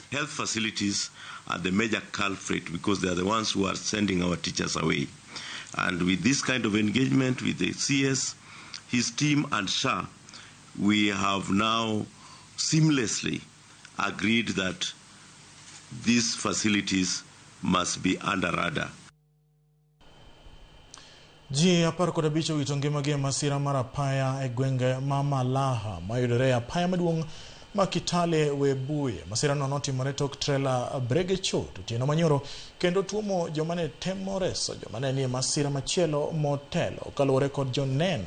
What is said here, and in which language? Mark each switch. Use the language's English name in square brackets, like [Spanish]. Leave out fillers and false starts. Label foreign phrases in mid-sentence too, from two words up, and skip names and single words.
[English] Health facilities are the major culprit because they are the ones who are sending our teachers away. And with this kind of engagement with the CS, his team and SHA, we have now seamlessly agreed that these facilities must be under radar. [Luo (Kenya and Tanzania)] Ji apar kod abich owito ngimagi masira mar apaya e gwenge ma Malaha mayudore apaya maduong' ma Kitale Webuye. Masira no notimore tok trailer bregecho otieno manyoro kendo tuomo joma ne temo reso joma ne ni masira machielo motelo kaluwore kod joneno.